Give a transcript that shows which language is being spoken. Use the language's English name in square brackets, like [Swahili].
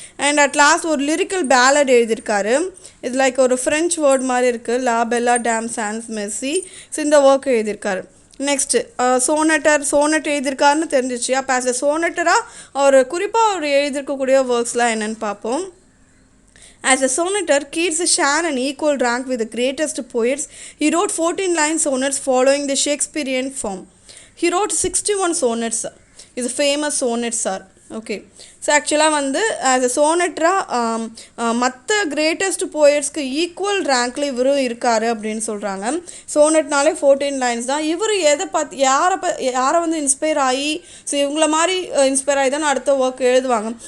[Tamil] And at last ஒரு lyrical ballot எழுதியிருக்காரு. இது லைக் ஒரு ஃப்ரெஞ்ச் வேர்ட் மாதிரி இருக்குது, லா Bella dam chance Mercy. So இந்த ஒர்க் எழுதியிருக்காரு. நெக்ஸ்ட்டு சோனட் எழுதியிருக்காருன்னு தெரிஞ்சிச்சு. அப்போ ஆஸ் எ சோனட்டராக அவர் குறிப்பாக அவர் எழுதியிருக்கக்கூடிய ஒர்க்ஸ்லாம் என்னென்னு பார்ப்போம். [English] As a sonneter, Keats shared an equal rank with the greatest poets. He wrote 14 line sonnets following the Shakespearean form. He wrote 61 sonnets. He's a famous sonnets are. [Tamil] Okay, so ஆக்சுவலாக வந்து as a சோனட்ராக மற்ற greatest போயட்ஸ்க்கு equal ரேங்க்கில் இவரும் இருக்கார் அப்படின்னு சொல்கிறாங்க. சோனட்னாலே 14 lines தான். இவர் எதை பார்த்து யாரை வந்து இன்ஸ்பயர் ஆகி, ஸோ இவங்கள மாதிரி இன்ஸ்பயர் ஆகி தான் அடுத்த ஒர்க் எழுதுவாங்க.